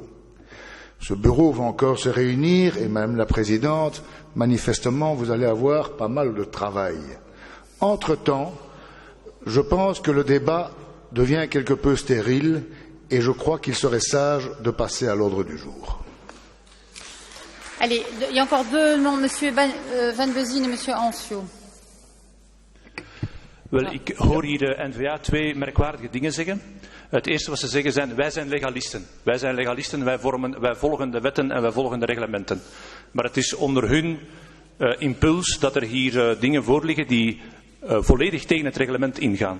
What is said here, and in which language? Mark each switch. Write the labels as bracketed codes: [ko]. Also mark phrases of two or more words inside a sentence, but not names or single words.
[fr] Ce Bureau va encore se réunir et Madame la Présidente, manifestement, vous allez avoir pas mal de travail. Entre-temps, je pense que le débat devient quelque peu stérile et je crois qu'il serait sage de passer à l'ordre du jour. Allez, il y a encore deux noms, Monsieur Van Bezien en Monsieur Ansiot. [nl] Wel, ik hoor hier de N-VA twee merkwaardige dingen zeggen. Het eerste wat ze zeggen zijn, wij zijn legalisten. Wij zijn legalisten, wij volgen de wetten en wij volgen de reglementen. Maar het is onder hun impuls dat er hier dingen voorliggen die volledig tegen het reglement ingaan.